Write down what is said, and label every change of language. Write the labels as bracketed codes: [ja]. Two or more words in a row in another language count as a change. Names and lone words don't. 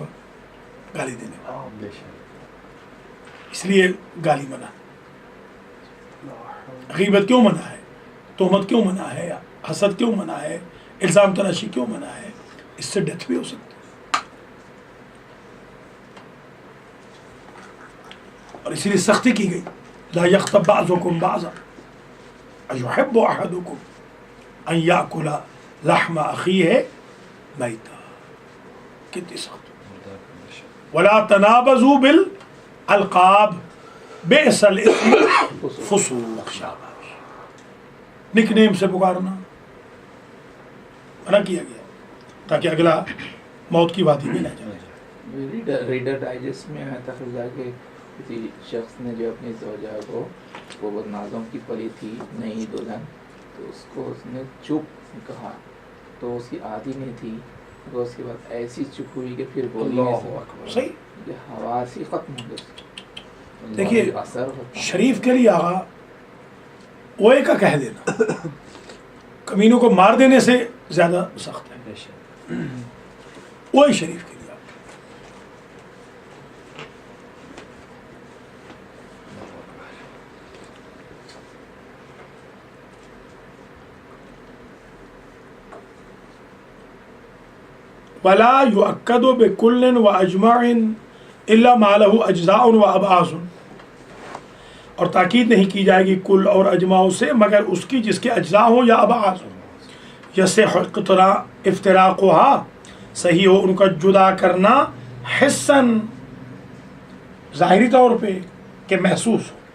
[ur] گالی دینے والا۔ اس لیے گالی منع. غیبت کیوں منع ہے؟ تہمت کیوں منع ہے? حسد کیوں منع ہے? الزام تراشی کیوں منع ہے? اس سے ڈیتھ بھی ہو سکتی ہے۔ اور اسی لیے سختی کی گئی, [ar] لا يغتب بعضكم بعضا أيحب أحدكم أن يأكل لحم أخيه ميتا. [ur] کتنی سخت. [ar] ولا تنابزوا بالألقاب بئس الاسم الفسوق شاباش. [ur] نک نیم سے پکارنا منع کیا گیا تاکہ اگلا موت کی وادی میں نہ جائے. ریڈر ڈائجسٹ میں آیا تھا کہ کسی شخص نے جو اپنی زوجہ کو، وہ بدنازوں کی پلی تھی، نئی دلہن، تو اس کو اس نے چپ کہا، تو اس کی عادی نہیں تھی، تو اس کے بعد ایسی چپ ہوئی کہ پھر بولی صحیح ہوا سے ختم ہو گئی. دیکھیے, اثر شریف کے لیے آگا اوئے کا کہہ دینا کمینوں کو مار دینے سے زیادہ سخت ہے. اوئے شریف کے لیے [ar] ولا يؤكد بكل وأجمعين إلا ما له أجزاء وأبعاض, [ur] اور تاکید نہیں کی جائے گی کل اور اجماؤں سے مگر اس کی جس کے اجزا ہو یا ابعاض ہو. [ar] يصح افتراقها, [ur] صحیح ہو ان کا جدا کرنا، حسًا ظاہری طور پہ کہ محسوس ہو.